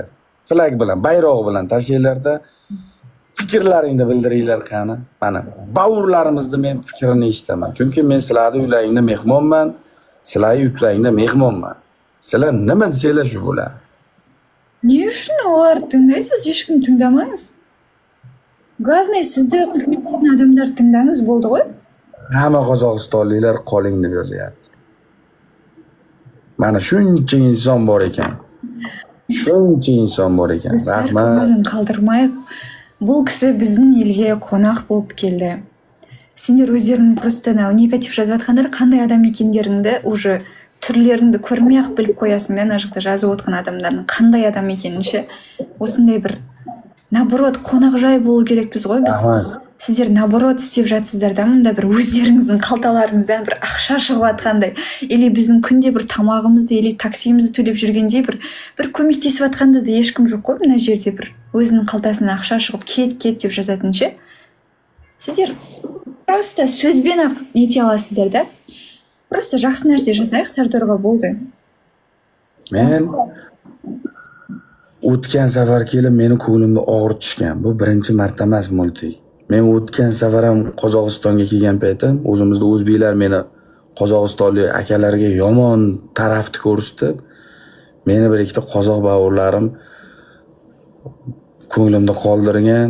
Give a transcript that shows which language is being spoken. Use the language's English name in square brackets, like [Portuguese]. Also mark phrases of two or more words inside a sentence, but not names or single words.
[Uzbek] Flag bilan, bayroq bilan tashinglarda fikrlaringni bildiringlar qani. Mana bovurlarimizni men fikrini eshitaman. Chunki men sizlarning uylaringda mehmonman, sizlarning yurtlaringda mehmonman. Sizlar nima desanglar shu bo'ladi. [Kazakh] Ne үшін олар тыңдайсыз, ешкім тыңдамаңыз. [Russian] Главное, [Uzbek] sizde hurmatli odamlar tыңдаңыз bo'ldi ғой. Hamma qozog'istonliklar qoling deb yozyapti. Mana shuncha inson bor ekan. Shuncha inson bor ekan. Rahmat. O'zini qoldirmayық. [Kazakh] Бұл кісі біздің елге қонақ болып келді. Сендер өздерің просто негатив жазып жатқандар, қандай адам екендеріңді уже түрлеріңді көрмей-ақ біліп қоясың да, мына жақта жазып отқан адамдардың қандай адам екенін ше. Осындай бір наоборот қонақжай болу керекпіз ғой біз. Сіздер наоборот істеп жатсыздар да, мында бір өздеріңіздің қалталарыңыздан бір ақша шығып жатқандай, или біздің күнде бір тамағымызды или таксимізді төлеп жүргендей бір көмектесіп жатқанда да ешкім жоқ қой мына жерде, бір өзінің қалтасынан ақша шығып кет деп жазатын ше. Сіздер просто сөзбен ақ нете аласыздар да. Просто жақсы нәрсе жасайық, Сардорға болды. [Uzbek] Men o'tgan safar kelib meni ko'nglimga og'ir tushgan. Bu birinchi marta emas multik. Men o'tgan safar ham Qozog'istonga kelgan paytim, o'zimizda o'zbeklar meni qozog'istonlik akalarga yomon tarafni ko'rsatib, meni bir ikkita qozoq bavurlarim ko'nglimda qoldirgan.